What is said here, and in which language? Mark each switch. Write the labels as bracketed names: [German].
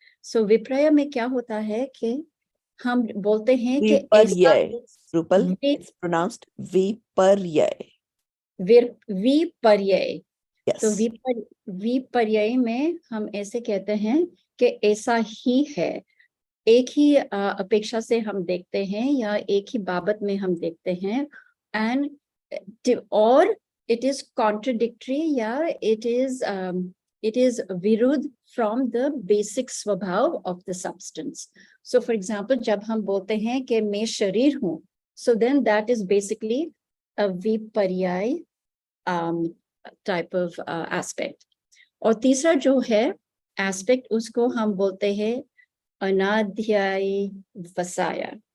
[Hindi] So vipraya में क्या होता है कि हम बोलते हैं कि [English] Rupal, it's pronounced viparyay. [Hindi] विपर्यय. [English] Yes. [Hindi] तो विपर्यय में हम ऐसे कहते हैं कि ऐसा ही है, एक ही अपेक्षा से हम देखते हैं या एक ही बाबत में हम देखते हैं, [English] and or it is contradictory [Hindi] या [English] it is [Hindi] विरुद्ध [English] from the basic [Hindi] स्वभाव [English] of the substance. So for example, [Hindi] जब हम बोलते हैं कि मैं शरीर हूँ, [English] so then that is basically a विपर्यय type of aspect. [Hindi] और तीसरा जो है aspect, उसको हम बोलते हैं अनाध्यायी वसाया.